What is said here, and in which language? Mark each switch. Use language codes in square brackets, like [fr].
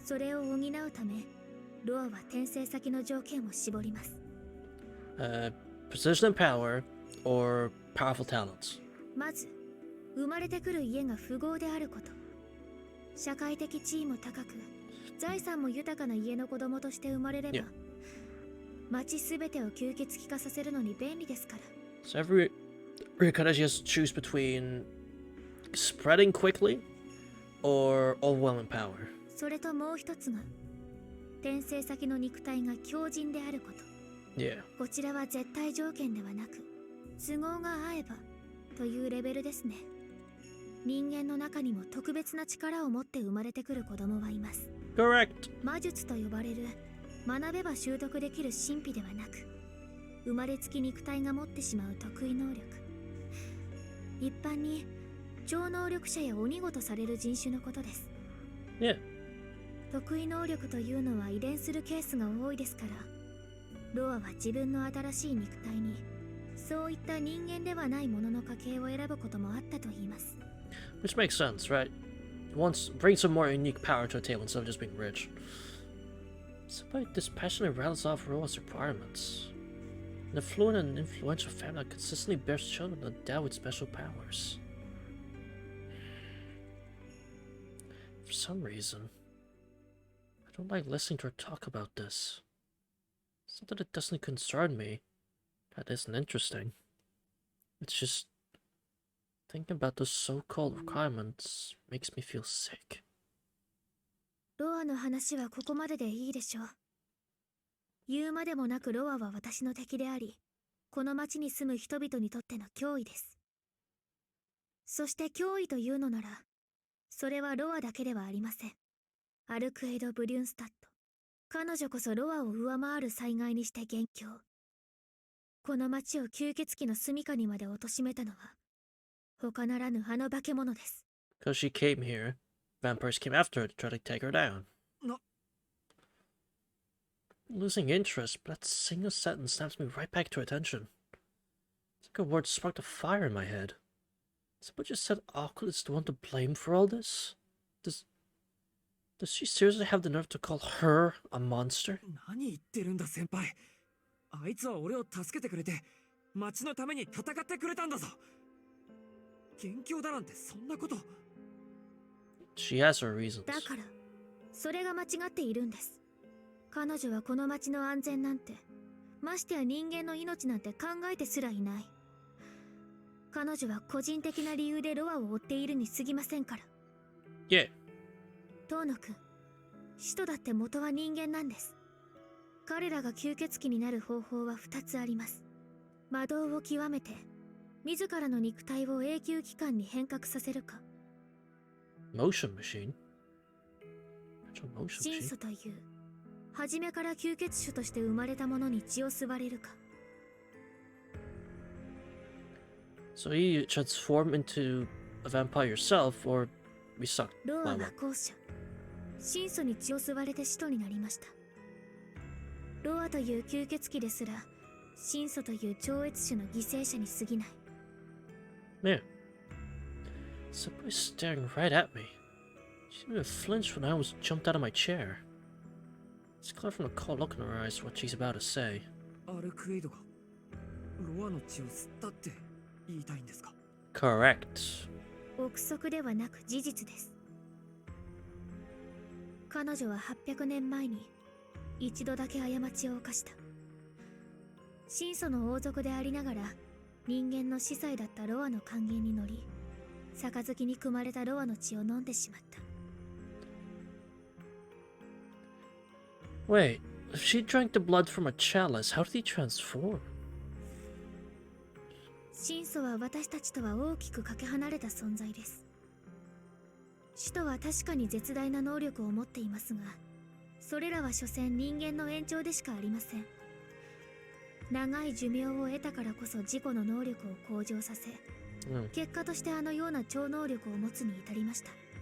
[ja] それを補うため、ロアは転生先の条件を絞ります。 [en] Precision and power, or powerful talents. [ja] まず、生まれてくる家が富豪であること。社会的地位も高く、財産も豊かな家の子供として生まれれば、 [en] Yeah. [ja] 町すべてを吸血鬼化させるのに便利ですから。 [en] So every reincarnation has to choose between spreading quickly or overwhelming power. [ja] それともう一つが、転生先の肉体が強靭であること。 [en] Yeah. [ja] こちらは絶対条件ではなく、都合が合えばというレベルですね。人間の中にも特別な力を持って生まれてくる子供はいます。 [en] Correct. [ja] 魔術と呼ばれる学べば習得できる神秘ではなく、生まれつき肉体が持ってしまう得意能力。一般に超能力者や鬼子とされる人種のことです。 [en] Yeah. [ja] 得意能力というのは遺伝するケースが多いですから、ロアは自分の新しい肉体にそういった人間ではないものの家系を選ぶこともあったと言います。 [en] Which makes sense, right? Once bring some more unique power to a table instead of just being rich. Somebody dispassionately rattles off Roa's requirements. An affluent and influential family that consistently bears children endowed with special powers. For some reason, I don't like listening to her talk about this. It's not that it doesn't concern me. That isn't interesting. It's just thinking about those so-called requirements makes me feel sick. [ja] ロアの話はここまででいいでしょう。言うまでもなくロアは私の敵であり、この町に住む人々にとっての脅威です。そして脅威というのなら、それはロアだけではありません。アルクエイド・ブリュンスタット。彼女こそロアを上回る災害にして元凶。この町を吸血鬼の住処にまで貶めたのは、他ならぬあの化け物です。 [en] Because she came here, vampires came after her to try to take her down. No. Losing interest, but that single sentence snaps me right back to attention. It's like a word sparked a fire in my head. Someone just said Aqua is the one to blame for all this? Does she seriously have the nerve to call her a monster? [ja] 何言ってるんだ先輩。あいつは俺を助けてくれて、町のために戦ってくれたんだぞ。元凶だなんてそんなこと。 [en] She has her reasons. [ja] だから、それが間違っているんです。彼女はこの町の安全なんて、ましてや人間の命なんて考えてすらいない。彼女は個人的な理由でロアを追っているに過ぎませんから。 [en] Yeah. [ja] 遠野くん、使徒だって元は人間なんです。彼らが吸血鬼になる方法は2つあります。魔導を極めて、自らの肉体を永久期間に変革させるか。 [en] Motion machine? Motion [ja] 神 [en] machine? [ja] 祖という、初めから吸血種として生まれたものに血を吸われるか。 [en] So you transform into a vampire yourself, or we suck? [ja] ロアは後者。神祖に血を吸われて使徒になりました。ロアという吸血鬼ですら、神祖という超越種の犠牲者に過ぎない。 [en] Man, somebody's staring right at me. She didn't even flinch when I was jumped out of my chair. It's clear from the cold look in her eyes what she's about to say. [ja] アルクエイドがロアの血を吸ったって言いたいんですか。 [en] Correct. [ja] 憶測ではなく事実です。彼女は800年前に一度だけ過ちを犯した。神祖の王族でありながら人間の司祭だったロアの還元に乗り、杯に汲まれたロアの血を飲んでしまった。 [en] Wait, if she drank the blood from a chalice, how did he transform? [ja] 神祖は私たちとは大きくかけ離れた存在です。使徒は確かに絶大な能力を持っていますが、それらは所詮人間の延長でしかありません。長い寿命を得たからこそ自己の能力を向上させ、結果としてあのような超能力を持つに至りました。